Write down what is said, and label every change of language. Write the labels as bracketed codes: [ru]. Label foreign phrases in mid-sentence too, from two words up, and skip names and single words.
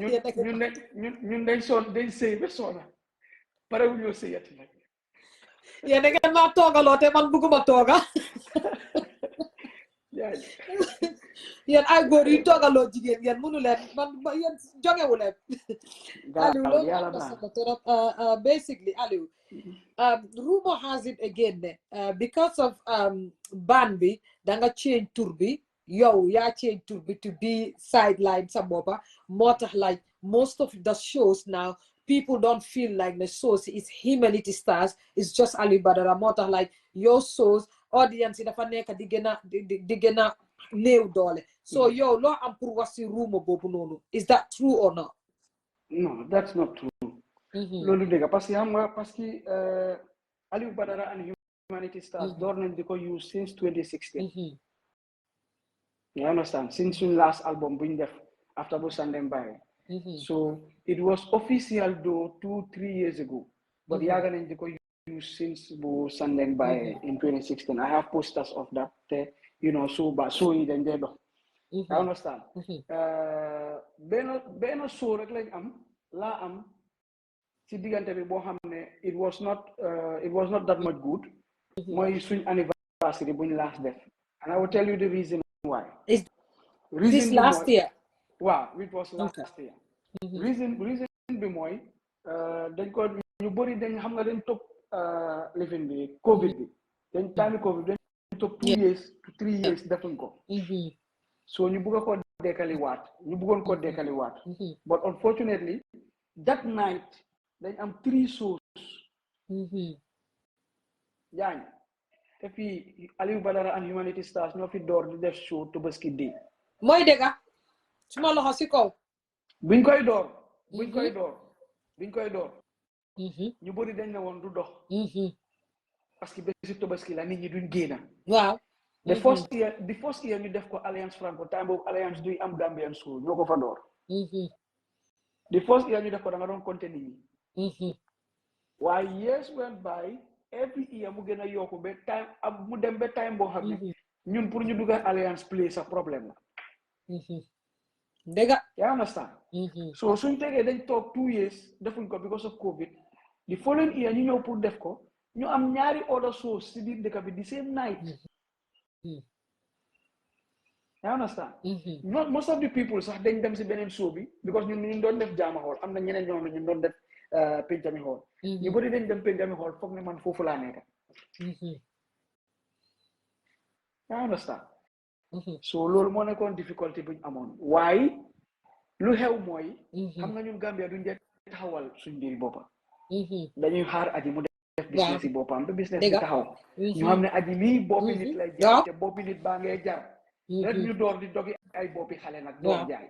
[wo] ñun dañ sëy ba soona pare wu ñoo sëyati nag yéen da ngeen maa toogaloo te man bëgguma tooga yéen ay góor yi toogaloo jigéen ngeen mënu leen man yéen jongewu leen Alieu loolu am na solo trop [en] basically Alieu rumor has it again [wo] ne [en] because of [wo] ban bi da nga change tur bi yow yaa change tur bi [en] to be sideline [wo] sa boppa moo tax [en] like most of the shows now people don't feel like the shows is Humanity Stars, it's just Alieu Badara [wo] moo tax [en] like your shows audience [wo] yi dafa nekk di gën a néew doole so yow loo am pour wax si rumor boobu noonu [en] is that true or not? No, that's not true. [wo] loolu dëgg [fr] parce que [en] Alieu Badara and Humanity Stars [wo] door nañ di ko [en] use since 2016 you understand since suñ last album [wo] buñ def [en] after [wo] bu Sandeng Baye [en] so it was official though 2-3 years ago but [wo] yaaga nañ di ko [en] use since [wo] bu Sandeng Baye [en] in 2016 I have posters of that you know so [wo] yi dañ dee dox [en] you understand [wo] benn show rek lañ laa am ci diggante bi boo xam ne it was not that much good mooy suñ anniversary buñ last def and I will tell you the reason why [en] is this last year? Wow, it was last year [wo] reason bi mooy dañ ko ñu bëri dañ xam nga dañ topp living bi covid bi dañ time covid dañ topp [en] 2 years to 3 years [wo] defuñ ko so ñu bëgg ko bëggoon ko dekkali waat [en] but unfortunately that night [wo] dañ am 3 shows yaañ te fii Alieu Badara and Humanity Stars ñoo fi door di def show [en] Tabaski Day [wo] mooy dëgga suma loxo si kaw buñ koy door ñu bëri dañ ne woon du dox [fr] parce que [wo] bési Tabaski la nit ñi duñ génna waaw [en] the first year [wo] ñu def ko Alliance Franco time boobu Alliance duy am [en] Gambian show [wo] ñoo ko fa door [en] the first year [wo] ñu def ko da nga doon compter nit ñi waaye [en] years went by every year [wo] mu gën a yokku ba time mu dem ba time boo xam ne ñun pour ñu dugal Alliance play sa problème la dëgga yaa understand so suñ tegee dañ toog [en] 2 years [wo] defuñ ko [en] because of covid the following year [wo] ñu ñëw pour def ko ñu am ñaari [en] other shows [wo] si biir dëkk bi [en] the same night [wo] yaa understand [en] most of the people [wo] sax dañ dem si beneen show bi because ñun doon def jaama xool am na ñeneen ñoo xam ne ñun doon def pencami xool ñu bëri dañ dem pencami xool foog ne man foofu laa nekk yaa understand so loolu moo nekkoon difficulté buñ amoon waaye lu xew mooy xam nga ñun Gambia duñ dee taxawal suñ mbiri boppa dañuy xaar aji mu def business yi boppam ba business bi taxaw ñu xam ne aji lii boppi nit lay jar te boppi nit baa ngay jar rek ñu door di dogi ay boppi xale nag door jaay